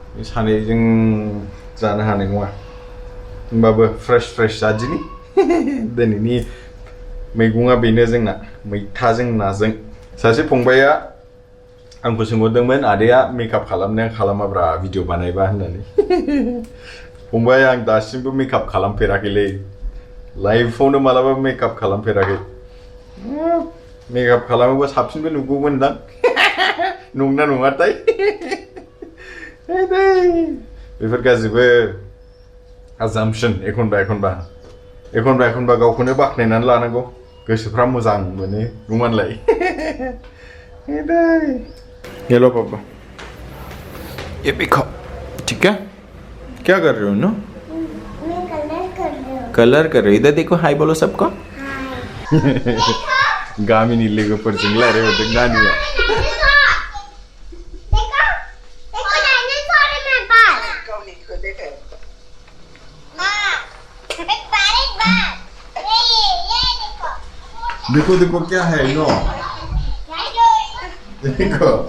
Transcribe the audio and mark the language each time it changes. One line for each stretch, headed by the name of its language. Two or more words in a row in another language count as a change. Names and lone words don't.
Bodo: सानैजों जानो हानाय नङा होमबाबो फ्रेश जादिनि दिनैनि मैगङा बेनो जोंना मैथाजों नाजों सासे फंबाया आंखौ सोंहरदोंमोन आदैया मेकआप खालामनाया खालामाब्रा भिडिअ बानायबा होननानै फंबाय आं दासिमबो मेकआप खालामफेराखैलै लाइफआवनो मालाबा मेकआप खालामफेराखै मेकआप खालामोबा साबसिनबो नुगौमोनदां नंना नङाथाय बेफोर गासिबो assumption एखनबा गावखौनो बाख्नायनानै लानांगौ गोसोफ्रा मोजां मोनो नङालाय
Hindi: हेलो पापा ये देखो ठीक है क्या कर रहे हो
Bodo: नो
Hindi: मैं कलर कर रही हूँ कलर कर रहे हो इधर देखो हाय बोलो सबको हाय
Bodo: गामिनी लोगोफोरजों रायज्लायहरदों नानिया
Hindi: देखो क्या है नो देखो